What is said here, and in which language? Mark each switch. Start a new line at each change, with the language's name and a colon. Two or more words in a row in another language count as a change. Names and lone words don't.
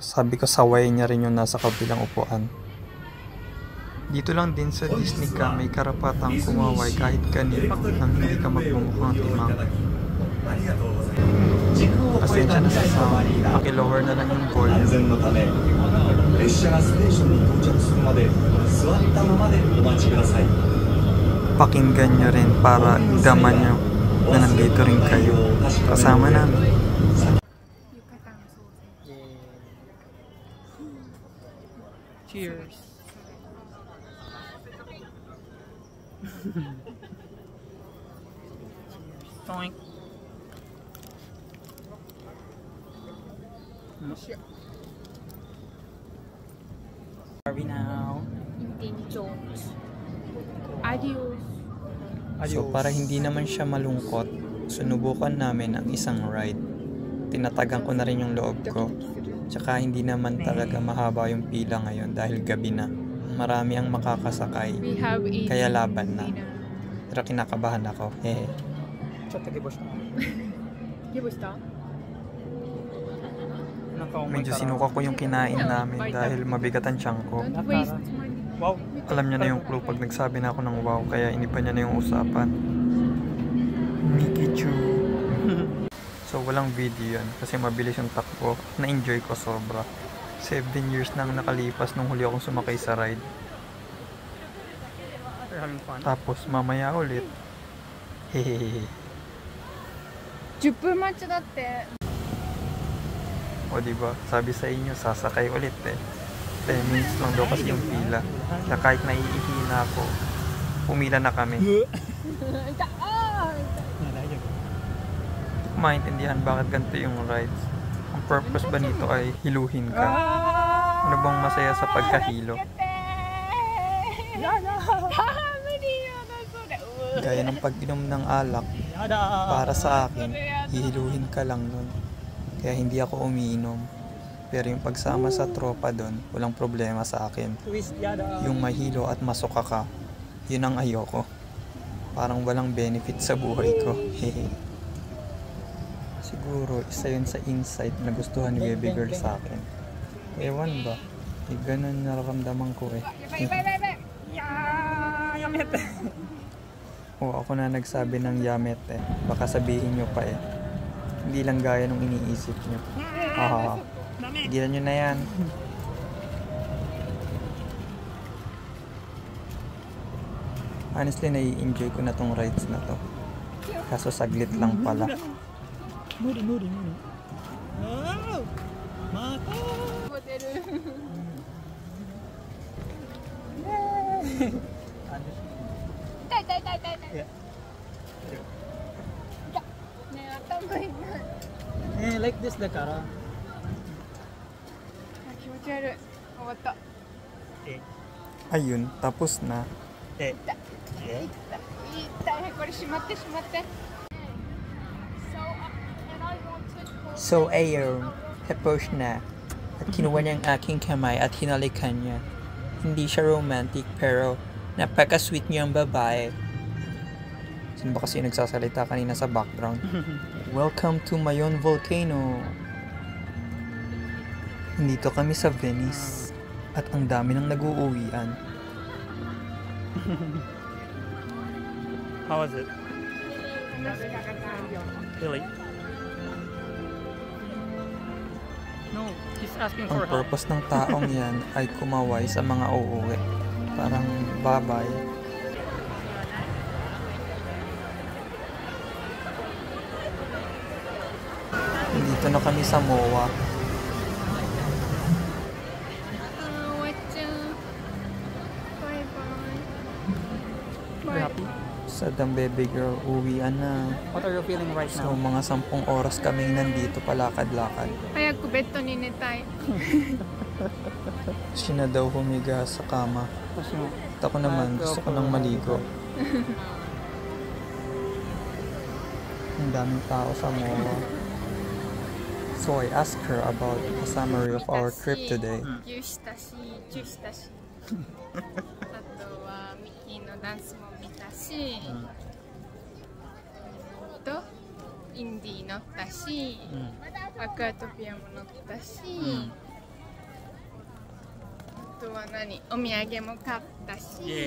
Filipino: Sabi ko saway niya rin yung nasa kabilang upuan. Dito lang din sa Disney ka may karapatang kumaway kahit kanino nang hindi ka magmumukhang timang. Pasensya na sa sound. Pakilower na lang yung volume.
Japanese: 安全のため列車がステーションに到着するまで座ったままでお待ちください
Filipino: Pakinggan nyo rin para daman nyo na nandito rin kayo. Kasama namin. Cheers. Toink.
English: Are we now?
Filipino: Indiana Jones. Adios. So para hindi naman siya malungkot, Sunubukan namin ang isang ride. Tinatagan ko na rin yung loob ko. Tsaka hindi naman talaga mahaba yung pila ngayon dahil gabi na. Marami ang makakasakay.
English: We have eaten
Filipino: Kaya laban na. dinner. Pero kinakabahan ako. Hehe.
Japanese: ちょっとゲボした。ゲボした？なんか重い Medyo から。
Filipino: sinuka ko yung kinain namin dahil mabigat ang tiyan ko.
English: Don't waste money. Wow.
Filipino: Alam niya na yung clue pag nagsabi na ako ng wow, kaya iniba niya na yung usapan. Mikichu. So walang video yan kasi mabilis yung takbo. Na-enjoy ko sobra. 7 years nang nakalipas nung huli akong sumakay sa ride.
English: You're having fun?
Filipino: Tapos mamaya ulit. Hehehe.
Japanese: 10分待ちだって。
Filipino: O diba, sabi sa inyo, sasakay ulit eh. 10 minutes lang daw kasi yung pila. Kaya kahit naiihi na ako, pumila na kami.
Japanese: う痛っあー大丈夫。
Filipino: Hindi ko maintindihan bakit ganito yung rides. Ang purpose ba nito ay hiluhin ka? Ano bang masaya sa pagkahilo?
Japanese: やだ無理やだそれ
Filipino: Gaya ng pag-inom ng alak,
Japanese: やだー。
Filipino: para sa akin, hihiluhin ka lang nun. Kaya hindi ako umiinom. Pero yung pagsama sa tropa doon, walang problema sa akin.
Japanese: トゥイストやだー。
Filipino: Yung mahilo at masuka ka, yun ang ayoko. Parang walang benefit sa buhay ko. Hehe. Siguro, isa yun sa insight na gustuhan ni baby girl sa akin. Ewan ba? Eh, ganun nararamdaman ko eh.
Japanese: やばいやばいやばいやばいいやーやめて
Filipino: O ako na nagsabi ng yamet eh. Baka sabihin nyo pa eh. Hindi lang gaya nung iniisip nyo. Ah, tigilan nyo na yan. Honestly, nai-enjoy ko na tong rides na to. Kaso saglit lang pala.
Japanese: 無理無理無理。ああ。またー。ホテル 痛い痛い痛い痛い痛いいや。ねえ頭痛い
English: like this
Japanese: だから。あ気持ち悪い終わった
Filipino: Ayun, tapos na.
Japanese: え。痛いこれしまってしまって
Filipino: So ayun, tapos na. At kinuha niya ang aking kamay at hinalikan niya. Hindi siya romantic pero napaka-sweet niya ang babae. Sino ba kasi nagsasalita kanina sa background?
English: Welcome to Mayon Volcano.
Filipino: Nandito kami sa Venice at ang dami nang nag-uuwian.
English: How was it? Really? No, he's asking
Filipino: Ang
English: for help.
Filipino: purpose ng taong yan ay kumaway sa mga uuwi. Parang babay. Dito na kami sa MOA.
Japanese: 終わっちゃうバイバイ
Filipino: happy? Sadang baby girl, uwian na.
English: What are you feeling right So now?
Filipino: mga 10 oras kaming nandito palakad-lakad.
Japanese: 早くベッドに寝たい
Filipino: Siya na daw humiga sa kama.
Japanese: 私も。
Filipino: At ako naman, gusto ko nang maligo. Ang daming tao sa MOA.
English: So I asked her about a summary of our trip today.
Japanese: ギュしたしチュしたしあとはミッキーのダンスも見たし、とインディー乗ったし、アクアトピアも乗ったし、あとは何お土産も買ったし、